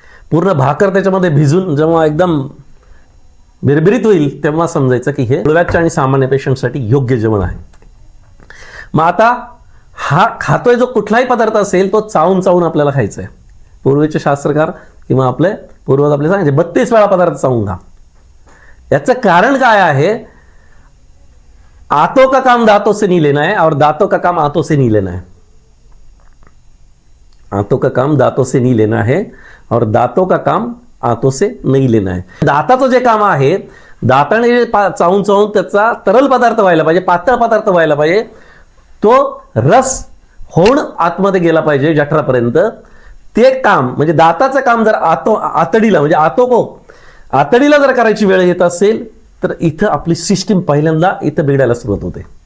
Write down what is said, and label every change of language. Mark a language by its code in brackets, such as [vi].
[mr] पूर्ण भाकर त्याच्यामध्ये भिजून जेव्हा एकदम बिरबिरीत होईल, तेव्हा समजायचं की हे मुळव्याधच्या आणि सामान्य पेशंटसाठी योग्य जेवण आहे. मग आता हा खातोय जो कुठलाही पदार्थ असेल, तो चावून चावून आपल्याला खायचा आहे. पूर्वीचे शास्त्रकार किंवा आपले पूर्वज आपले सांगायचे 32 वेळा पदार्थ चावून खा. याचं कारण काय आहे? [hi] आंतों का काम दांतों से नहीं लेना है और दांतों का काम आंतों से नहीं लेना है. आंतों का काम दांतों से नहीं लेना है और दांतों का काम आंतों से नहीं लेना है. [mr] दाताचं जे काम आहे, दाताने चावून चावून त्याचा तरल पदार्थ व्हायला पाहिजे, पातळ पदार्थ व्हायला पाहिजे, तो रस होऊन आतमध्ये गेला पाहिजे जठरापर्यंत. ते काम म्हणजे दाताचं काम जर आतडीला म्हणजे आतडीला जर करायची वेळ येत असेल, तर इथं आपली सिस्टीम पहिल्यांदा इथं बिघडायला सुरुवात होते.